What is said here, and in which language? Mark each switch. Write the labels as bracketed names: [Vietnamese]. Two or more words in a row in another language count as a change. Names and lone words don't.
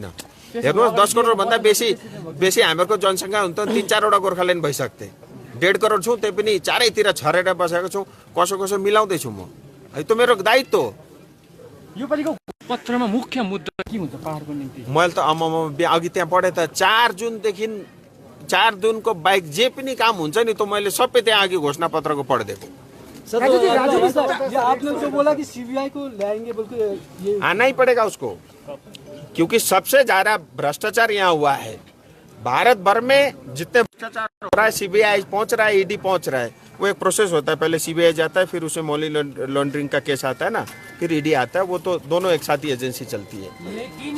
[Nepali] हेर्नुहोस्, 10 करोडभन्दा बेसी हामीहरूको जनसङ्ख्या हुन्छ, 3-4वटा गोर्खाल्यान्ड भइसक्थे, 1.5 करोड छौँ, त्यही पनि चारैतिर छरेर बसेको छौँ, कसो मिलाउँदैछु म है, त्यो मेरो दायित्व हो। यो पालिको पत्रमा मुख्य मुद्दा के हुन्छ पहाडको निम्ति? मैले त अघि त्यहाँ पढेँ त, 4 जुनको बाहेक जे पनि काम हुन्छ नि, त मैले सबै त्यहाँ अघि घोषणा पत्रको पढिदिएको। [Hindi] आपने जो बोला कि सीबीआई को लाएंगे बोल के, आना ही पड़ेगा उसको, क्योंकि सबसे ज्यादा भ्रष्टाचार यहाँ हुआ है। भारत भर में जितने भ्रष्टाचार हो रहा है, सीबीआई पहुंच रहा है, ईडी पहुंच रहा है। वो एक प्रोसेस होता है, पहले सीबीआई जाता है, फिर उसे [English] money laundering [Hindi] का केस आता है ना, फिर ईडी आता है, वो तो दोनों एक साथ ही एजेंसी चलती है।